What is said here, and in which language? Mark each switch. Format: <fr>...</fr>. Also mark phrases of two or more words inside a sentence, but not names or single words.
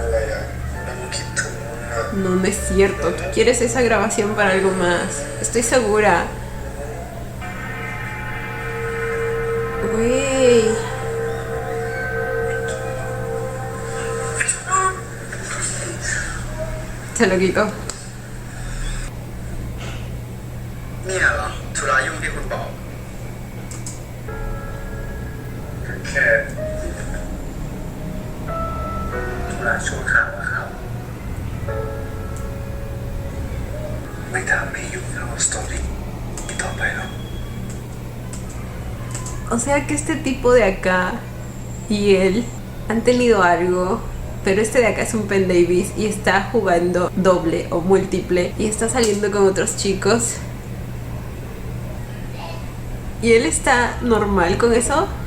<es>No, no es cierto. Tú quieres esa grabación para algo más. Estoy segura. Güey. Se lo quito.</es> <th>เนี่ยเหรอธุระยุ่งที่คุณบอกแค่ธุระชั่วคราวอะครับไม่ทำให้ยุ่งกับสตอรี่ต่อไปหรอก</th> <es>O sea que este tipo de acá y él han tenido algo. Pero este de acá es un Pen Davis y está jugando doble o múltiple y está saliendo con otros chicos. ¿Y él está normal con eso?</es>